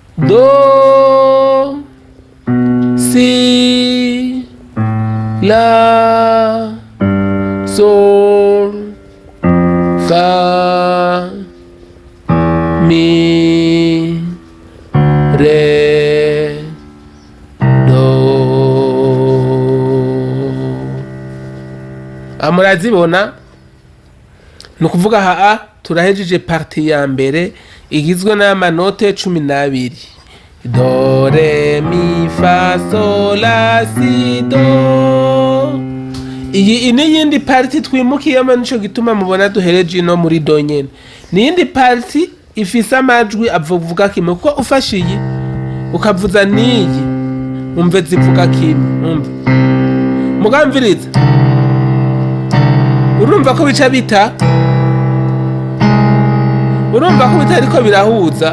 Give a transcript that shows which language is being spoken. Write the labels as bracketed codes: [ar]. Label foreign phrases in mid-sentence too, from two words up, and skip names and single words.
[rn] do, si, la, sol, fa, mi, re, do. Murazibona? Ni ukuvuga haa turahejeje parti ya mbere igizwe n'amanote 12. Do, re, mi, fa, sol, la, si, do. Iyi ni yindi parti twimukiyemo, nico gituma mubona duhereje ino muri do nyene. Ni yindi parti ifise amajwi avuga kimwe, kuko ufashe iyi ukavuza niyi umve zivuga kimwe. Umve mugamviriza, urumva ko bica bita, urumva ko bitari ko birahuza.